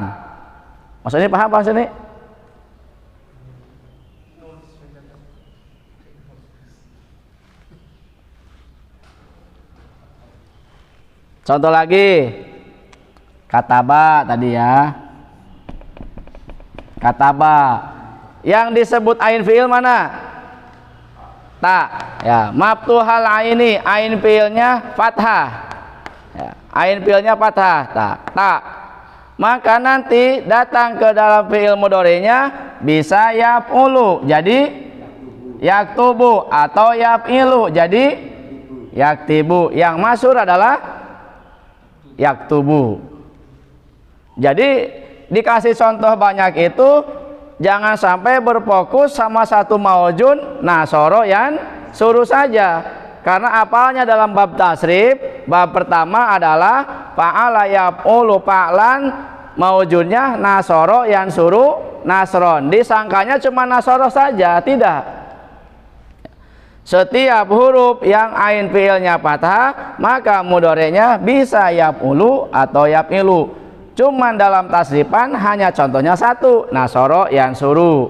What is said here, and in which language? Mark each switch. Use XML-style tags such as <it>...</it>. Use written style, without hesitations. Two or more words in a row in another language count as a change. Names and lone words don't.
<id>Maksudnya paham Pak sini? Contoh lagi, kataba tadi ya, kataba. Yang disebut</id> <ar>ain fiil</ar> <id>mana? Ta. Ya,</id> <ar>maftuhal aini, ain fiilnya</ar> <id>fathah. Ya,</id> <ar>ain fiilnya</ar> <id>fathah. Ta. Maka nanti datang ke dalam</id> <ar>fiil mudhari'nya</ar> <id>bisa yaf'ulu jadi yaktubu atau yaf'ilu jadi yaktibu. Yang masyhur adalah yaktubu. Jadi dikasih contoh banyak itu, jangan sampai berfokus sama satu</id> <ar>maujun nasoro yan suruh</ar> <id>saja. Karena apalnya dalam bab tasrif, bab pertama adalah</id> <ar>fa'ala yaf'ulu fa'lan,</ar> <id>maujunnya</id> <ar>nasoro yan suruh nasron.</ar> <id>Disangkanya cuma nasoro saja, tidak. Setiap huruf yang</id> <ar>ain fiilnya</ar> <id>fathah, maka mudhari'nya bisa yaf'ulu atau yaf'ilu. Cuman dalam tasrifan hanya contohnya satu,</id> <ar>nasoro yan suruh.</ar>